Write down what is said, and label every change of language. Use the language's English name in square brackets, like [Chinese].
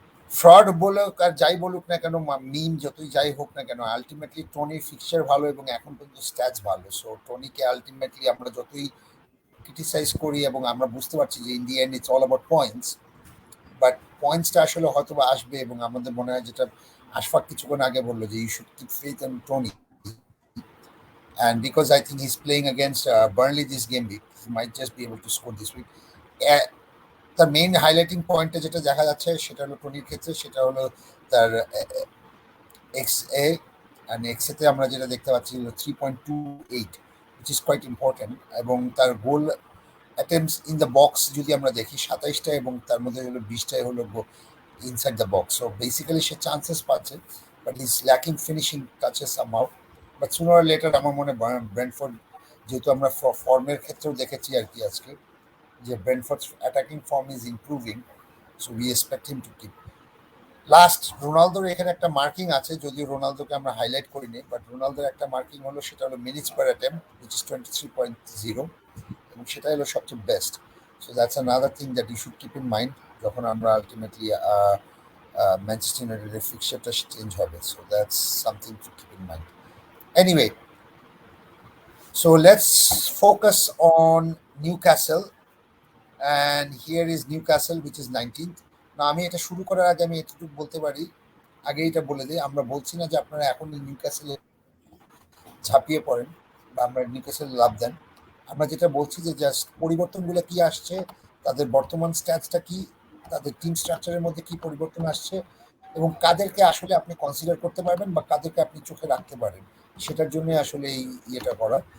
[Bangla] Fraud বলুক আর যাই বলুক না কেন, মিম যতই যাই হোক না কেন, আলটিমেটলি টনির ফিক্সচার ভালো এবং এখন পর্যন্ত স্ট্যাটস ভালো। সো টনিকে আলটিমেটলি আমরা যতই ক্রিটিসাইজ করি, এবং আমরা বুঝতে পারছি যে [English] in the end it's all about points, [Bangla] but পয়েন্টসটা আসলে হয়তো বা আসবে। এবং আমাদের মনে হয় যেটা আশফাক কিছুক্ষণ আগে বললো, যে [English] You should keep faith in Tony, and because I think he's playing against Burnley this game week, he might just be able to score this week. [Bangla] তার মেইন হাইলাইটিং পয়েন্টটা যেটা দেখা যাচ্ছে সেটা হলো টনির ক্ষেত্রে, সেটা হলো তার এক্স এ, অ্যান্ড এক্স এতে আমরা যেটা দেখতে পাচ্ছি হলো 3.28, [English] Which is quite important. [Bangla] এবং তার গোল অ্যাটেম্পটস ইন দ্য বক্স যদি আমরা দেখি 27টা, এবং তার মধ্যে হলো 20টাই হলো inside the box. So basically say chances পাচ্ছে, [English] But is lacking finishing touches somehow. [Bangla] But সুনার or letter আমার মনে হয় ব্রেন্টফোর্ড, যেহেতু আমরা ফর্মের ক্ষেত্রেও দেখেছি আর কি আজকে, যে ব্রেন্টফোর্ডস attacking form is improving, [English] So we expect him to keep. [Bangla] Last রোনালদোর এখানে একটা মার্কিং আছে, যদিও রোনালদোকে আমরা হাইলাইট করিনি, বাট রোনালদোর একটা মার্কিং হলো, সেটা হলো minutes per attempt, which is 23.0, এবং সেটা হলো সবচেয়ে best. [English] so that's another thing that you should keep in mind [Bangla] যখন আমরা আলটিমেটলি ম্যানচেস্টার ইউনাইটেডের ফিক্সচারটা চেঞ্জ হবে। [English] So that's something to keep in mind. Anyway, so let's focus on Newcastle, and here is Newcastle, which is 19th. [Bangla] না, আমি এটা শুরু করার আগে আমি এতটুকু বলতে পারি, আগে এটা বলে দিই, আমরা বলছি না যে আপনারা এখন নিউক্যাসলে ঝাঁপিয়ে পড়েন বা আমরা নিউক্যাসল লাভ দেন। আমরা যেটা বলছি যে জাস্ট পরিবর্তনগুলো কি আসছে, তাদের বর্তমান স্ট্যাটসটা কি, তাদের টিম স্ট্রাকচারের মধ্যে কি পরিবর্তন আসছে, এবং কাদেরকে আসলে আপনি কনসিডার করতে পারবেন বা কাদেরকে আপনি চোখে রাখতে পারেন, সেটার জন্য আসলে এই ইয়েটা করা।